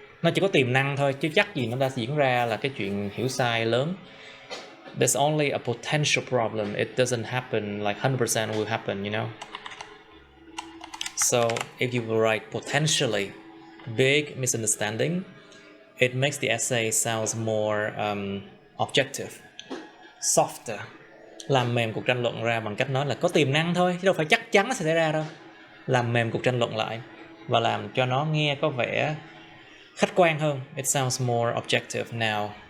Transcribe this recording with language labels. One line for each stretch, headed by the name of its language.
Vietnamese: Nó chỉ có tiềm năng thôi, chứ chắc gì nó đã diễn ra là cái chuyện hiểu sai lớn.
English: There's only a potential problem. It doesn't happen like 100% will happen, you know. So if you write potentially big misunderstanding, it makes the essay sounds more objective, softer.
Vietnamese: Làm mềm cuộc tranh luận ra bằng cách nói là có tiềm năng thôi, chứ đâu phải chắc chắn nó sẽ xảy ra đâu. Làm mềm cuộc tranh luận lại và làm cho nó nghe có vẻ khách quan hơn.
English: It sounds more objective now.